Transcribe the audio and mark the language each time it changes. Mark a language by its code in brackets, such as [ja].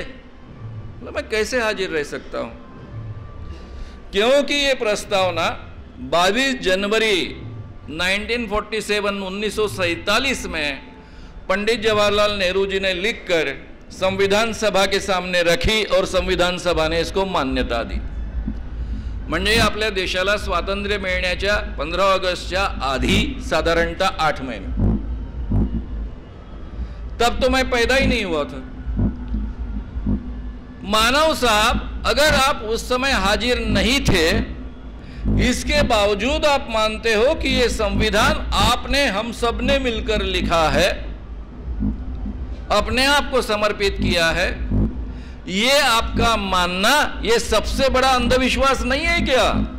[hi] मतलब मैं कैसे हाजिर रह सकता हूं, क्योंकि ये प्रस्तावना 22 जनवरी 1947 में पंडित जवाहरलाल नेहरू जी ने लिखकर संविधान सभा के सामने रखी और संविधान सभा ने इसको मान्यता दी। [mr] म्हणजे आपल्या देशाला स्वातंत्र्य मिळण्याच्या 15 ऑगस्टच्या आधी साधारणतः 8 महीने, [hi] तब तो मैं पैदा ही नहीं हुआ था। मानव साहब, अगर आप उस समय हाजिर नहीं थे, इसके बावजूद आप मानते हो कि ये संविधान आपने, हम सब ने मिलकर लिखा है, अपने आप को समर्पित किया है, ये आपका मानना ये सबसे बड़ा अंधविश्वास नहीं है क्या?